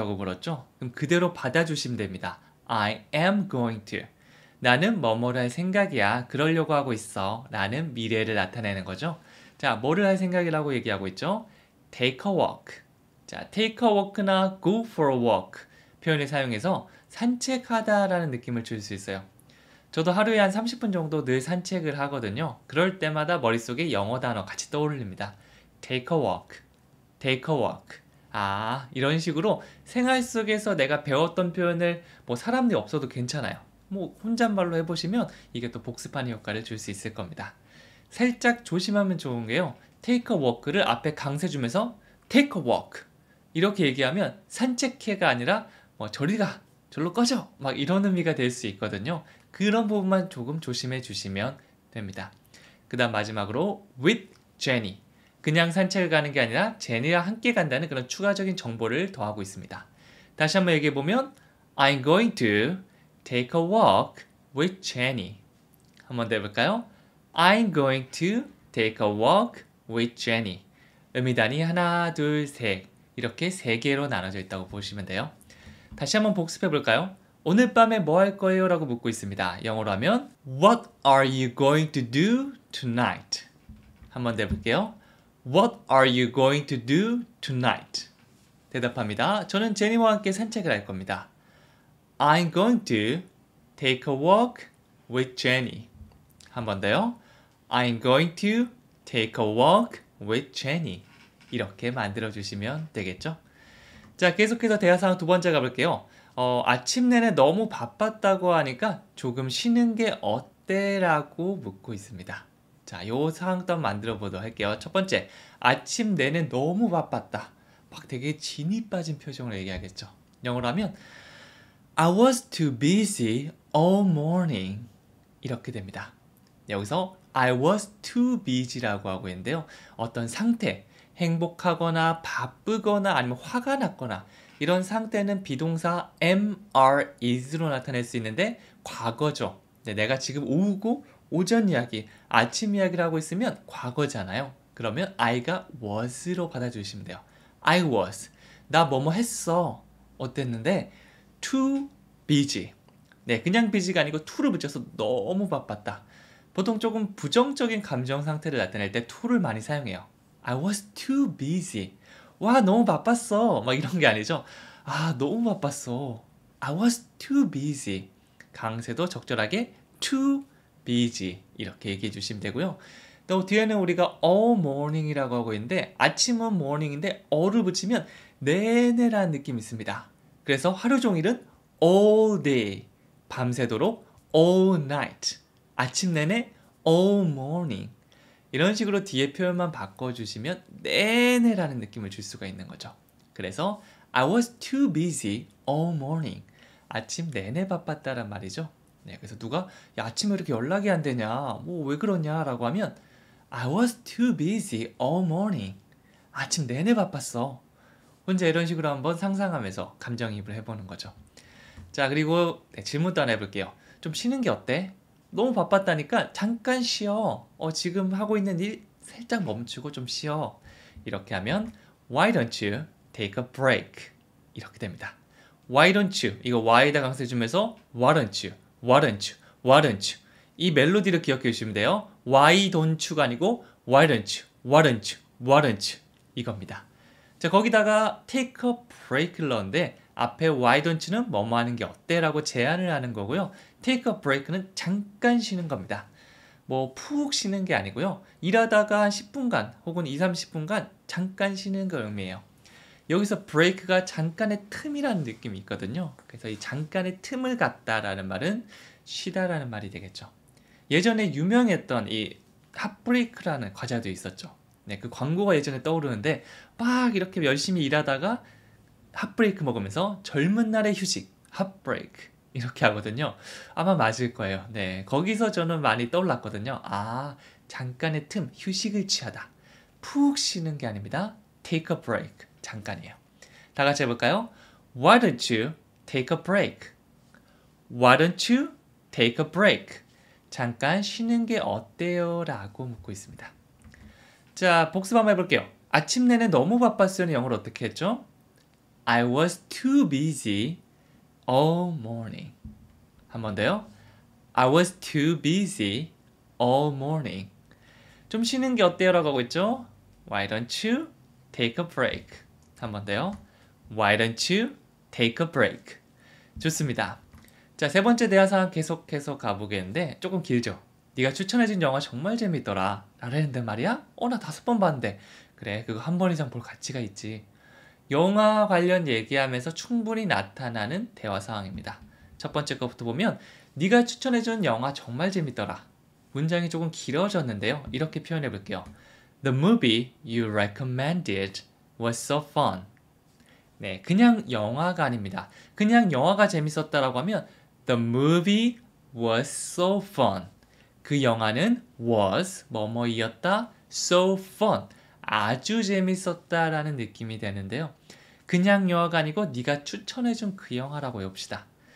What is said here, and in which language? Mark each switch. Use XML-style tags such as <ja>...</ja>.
<ko>라고 물었죠. 그럼 그대로 받아주시면 됩니다.</ko> <en>I am going to.</en> <ko>나는 뭐뭐를 할 생각이야. 그러려고 하고 있어. 라는 미래를 나타내는 거죠. 자, 뭐를 할 생각이라고 얘기하고 있죠?</ko> <en>Take a walk.</en> <ko>자,</ko> <en>take a walk</en> <ko>나</ko> <en>go for a walk</en> <ko>표현을 사용해서 산책하다 라는 느낌을 줄 수 있어요. 저도 하루에 한 30분 정도 늘 산책을 하거든요. 그럴 때마다 머릿속에 영어 단어 같이 떠오릅니다.</ko> <en>Take a walk, take a walk.</en> <ko>이런 식으로 생활 속에서 내가 배웠던 표현을 뭐 사람들이 없어도 괜찮아요. 뭐 혼잣말로 해보시면 이게 또 복습하는 효과를 줄 수 있을 겁니다. 살짝 조심하면 좋은 게요.</ko> <en>Take a walk</en> <ko>를 앞에 강세 주면서 Take a walk 이렇게 얘기하면 산책해가 아니라 뭐 저리 가, 절로 꺼져 막 이런 의미가 될 수 있거든요. 그런 부분만 조금 조심해 주시면 됩니다. 그 다음 마지막으로</ko> <en>with Jenny.</en> <ko>그냥 산책을 가는 게 아니라 제니와 함께 간다는 그런 추가적인 정보를 더하고 있습니다. 다시 한번 얘기해 보면</ko> <en>I'm going to take a walk with Jenny.</en> <ko>한번 더 해볼까요?</ko> <en>I'm going to take a walk with Jenny.</en> <ko>음이단이 하나, 둘, 셋 이렇게 세 개로 나눠져 있다고 보시면 돼요. 다시 한번 복습해 볼까요? 오늘 밤에 뭐 할 거예요? 라고 묻고 있습니다. 영어로 하면</ko> <en>What are you going to do tonight?</en> <ko>한번 더 해볼게요.</ko> <en>What are you going to do tonight?</en> <ko>대답합니다. 저는 제니와 함께 산책을 할 겁니다.</ko> <en>I'm going to take a walk with Jenny.</en> <ko>한 번 더요.</ko> <en>I'm going to take a walk with Jenny.</en> <ko>이렇게 만들어 주시면 되겠죠? 자, 계속해서 대화 상황 두 번째 가볼게요. 아침 내내 너무 바빴다고 하니까 조금 쉬는 게 어때? 라고 묻고 있습니다. 자, 요 상황도 한번 만들어 보도록 할게요. 첫 번째, 아침 내내 너무 바빴다. 막 되게 진이 빠진 표정으로 얘기하겠죠. 영어로 하면</ko> <en>I was too busy all morning.</en> <ko>이렇게 됩니다. 여기서</ko> <en>I was too busy</en> <ko>라고 하고 있는데요. 어떤 상태, 행복하거나 바쁘거나 아니면 화가 났거나 이런 상태는 비동사 am, are, is로 나타낼 수 있는데 과거죠. 내가 지금 오후고 오전 이야기, 아침 이야기를 하고 있으면 과거잖아요. 그러면 I가 was로 받아주시면 돼요.</ko> <en>I was.</en> <ko>나 뭐뭐 했어. 어땠는데?</ko> <en>too busy.</en> <ko>네, 그냥 busy가 아니고 to를 붙여서 너무 바빴다. 보통 조금 부정적인 감정 상태를 나타낼 때 to를 많이 사용해요.</ko> <en>I was too busy.</en> <ko>와, 너무 바빴어. 막 이런 게 아니죠. 아, 너무 바빴어.</ko> <en>I was too busy.</en> <ko>강세도 적절하게</ko> <en>too busy.</en> <ko>이렇게 얘기해 주시면 되고요. 또 뒤에는 우리가</ko> <en>all morning</en> <ko>이라고 하고 있는데 아침은 morning인데 all을 붙이면 내내라는 느낌이 있습니다. 그래서 하루 종일은</ko> <en>all day.</en> <ko>밤새도록</ko> <en>all night.</en> <ko>아침 내내</ko> <en>all morning.</en> <ko>이런 식으로 뒤에 표현만 바꿔주시면 내내라는 느낌을 줄 수가 있는 거죠. 그래서</ko> <en>I was too busy all morning.</en> <ko>아침 내내 바빴다란 말이죠. 네, 그래서 누가 야, 아침에 이렇게 연락이 안 되냐, 뭐 왜 그러냐 라고 하면</ko> <en>I was too busy all morning.</en> <ko>아침 내내 바빴어. 혼자 이런 식으로 한번 상상하면서 감정이입을 해보는 거죠. 자, 그리고 질문도 하나 해볼게요. 좀 쉬는 게 어때? 너무 바빴다니까 잠깐 쉬어. 지금 하고 있는 일 살짝 멈추고 좀 쉬어. 이렇게 하면</ko> <en>Why don't you take a break?</en> <ko>이렇게 됩니다.</ko> <en>Why don't you?</en> <ko>이거 why에다 강세 주면서</ko> <en>Why don't you? Why don't you? Why don't you?</en> <ko>이 멜로디를 기억해 주시면 돼요.</ko> <en>Why don't you가</en> <ko>아니고</ko> <en>Why don't you? Why don't you? Why don't you?</en> <ko>이겁니다. 자, 거기다가</ko> <en>take a break</en> <ko>를 넣었는데 앞에</ko> <en>why don't you</en> <ko>는 뭐뭐 하는 게 어때? 라고 제안을 하는 거고요.</ko> <en>take a break</en> <ko>는 잠깐 쉬는 겁니다. 뭐 푹 쉬는 게 아니고요. 일하다가 한 10분간 혹은 2, 30분간 잠깐 쉬는 걸 의미해요. 여기서 break가 잠깐의 틈이라는 느낌이 있거든요. 그래서 이 잠깐의 틈을 갖다라는 말은 쉬다라는 말이 되겠죠. 예전에 유명했던 이 핫브레이크라는 과자도 있었죠. 네, 그 광고가 예전에 떠오르는데 막 이렇게 열심히 일하다가 핫브레이크 먹으면서 젊은 날의 휴식, 핫브레이크 이렇게 하거든요. 아마 맞을 거예요. 네, 거기서 저는 많이 떠올랐거든요. 아, 잠깐의 틈, 휴식을 취하다. 푹 쉬는 게 아닙니다.</ko> <en>take a break,</en> <ko>잠깐이에요. 다 같이 해볼까요?</ko> <en>Why don't you take a break? Why don't you take a break?</en> <ko>잠깐 쉬는 게 어때요? 라고 묻고 있습니다. 자, 복습 한번 해볼게요. 아침 내내 너무 바빴어요. 영어로 어떻게 했죠?</ko> <en>I was too busy all morning.</en> <ko>한 번 더요.</ko> <en>I was too busy all morning.</en> <ko>좀 쉬는 게 어때요? 라고 하고 있죠?</ko> <en>Why don't you take a break?</en> <ko>한 번 더요.</ko> <en>Why don't you take a break?</en> <ko>좋습니다. 자, 세 번째 대화 상황 계속해서 가보겠는데 조금 길죠? 네가 추천해준 영화 정말 재밌더라. 라는데 말이야? 나 5번 봤는데. 그래, 그거 한 번 이상 볼 가치가 있지. 영화 관련 얘기하면서 충분히 나타나는 대화 상황입니다. 첫 번째 것부터 보면 네가 추천해준 영화 정말 재밌더라. 문장이 조금 길어졌는데요. 이렇게 표현해 볼게요.</ko> <en>The movie you recommended was so fun.</en> <ko>네, 그냥 영화가 아닙니다. 그냥 영화가 재밌었다라고 하면</ko> <en>The movie was so fun.</en> <ko>그 영화는 was 뭐뭐이었다</ko> <en>so fun.</en> <ko>아주 재밌었다라는 느낌이 되는데요. 그냥 영화가 아니고 네가 추천해준 그 영화라고 해봅시다.</ko>